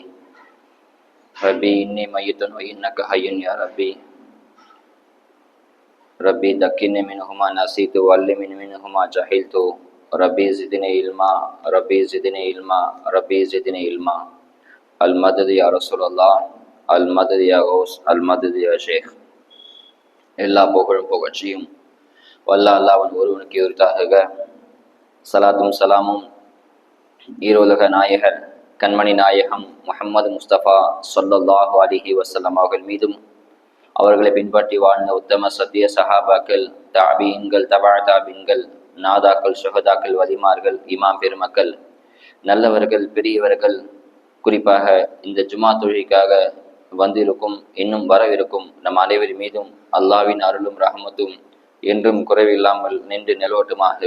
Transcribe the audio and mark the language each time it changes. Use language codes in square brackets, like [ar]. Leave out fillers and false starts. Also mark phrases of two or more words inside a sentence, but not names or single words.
[ar] ربي إني ميت وإنك حي يا ربي. ربي ذكرني منهما نسيت وعلمني منهما جهلت. ربي زدني علما ربي زدني علما ربي زدني علما. المدد يا رسول الله المدد يا غوث المدد يا ஷேக். [ta] எல்லா புகழும் புகழ்ச்சியும் வல்ல அல்லாஹ்வின் ஒருவனுக்கு உரித்தாகுக. சலாத்தும் சலாமும் ஈரோலக நாயகர் கண்மணி நாயகம் முஹம்மது முஸ்தபா [ar] صلى الله عليه وسلم [ta] அவர்கள் மீதும் அவர்களை பின்பற்றி வாழ்ந்த உத்தம சத்திய சஹாபாக்கள், தாபீன்கள், தபா தாபீன்கள், நாதாக்கள், சுஹதாக்கள், வலிமார்கள், இமாம் பெருமக்கள், நல்லவர்கள், பெரியவர்கள், குறிப்பாக இந்த ஜுமா தொழுகைக்காக வந்திருக்கும் இன்னும் வரவிருக்கும் நம் அனைவர் மீதும் அல்லாஹ்வின் அருளும் ரஹமத்தும் என்றும் குறைவில்லாமல் நின்று நிலவட்டுமாக.